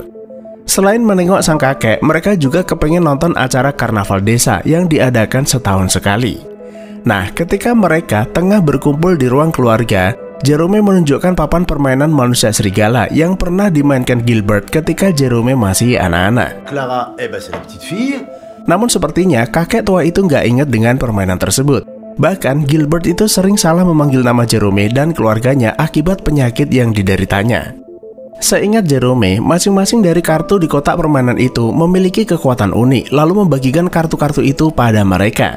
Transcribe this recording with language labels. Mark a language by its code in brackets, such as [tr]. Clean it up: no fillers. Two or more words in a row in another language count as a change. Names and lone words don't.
[id] Selain menengok sang kakek, mereka juga kepengen nonton acara karnaval desa yang diadakan setahun sekali. Nah, ketika mereka tengah berkumpul di ruang keluarga, Jerome menunjukkan papan permainan manusia serigala yang pernah dimainkan Gilbert ketika Jerome masih anak-anak. [fr] Clara, c'est la petite fille. [id] Namun sepertinya kakek tua itu nggak inget dengan permainan tersebut. Bahkan Gilbert itu sering salah memanggil nama Jerome dan keluarganya akibat penyakit yang dideritanya. Seingat Jerome, masing-masing dari kartu di kotak permainan itu memiliki kekuatan unik, lalu membagikan kartu-kartu itu pada mereka.